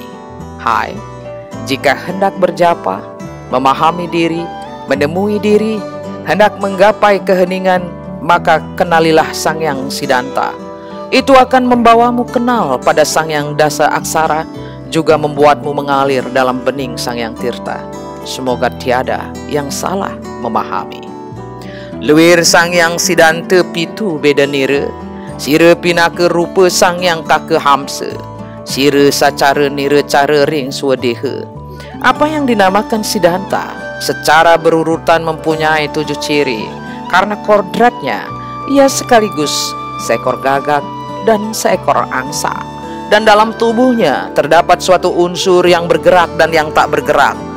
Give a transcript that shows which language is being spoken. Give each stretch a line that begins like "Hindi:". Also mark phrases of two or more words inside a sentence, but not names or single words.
Indonesian: Hai, jika hendak berjapa, memahami diri, menemui diri, hendak menggapai keheningan, maka kenalilah Sang Hyang Siddhanta. Itu akan membawamu kenal pada Sang Hyang Dasa Aksara, juga membuatmu mengalir dalam bening Sang Hyang Tirta. Semoga tiada yang salah memahami.
Kawi: Luwir Sang Hyang Siddhanta pitu beda nira, sira pinaka rupa Sang Hyang Kaka Hamsa, sira sacara nira cara ring swadeha.
Indonesian: Apa yang dinamakan Siddhanta secara berurutan mempunyai 7 ciri. Karena kodratnya, ia sekaligus seekor gagak dan seekor angsa. Dan dalam tubuhnya terdapat suatu unsur yang bergerak dan yang tak bergerak.